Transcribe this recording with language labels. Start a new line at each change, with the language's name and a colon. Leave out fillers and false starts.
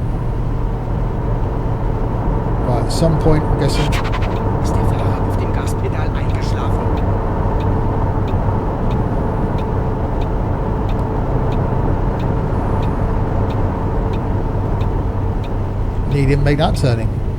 English: Right, at some point, I'm guessing.
German: Ist der Fahrer auf dem Gaspedal eingeschlafen?
English: He didn't make that turning.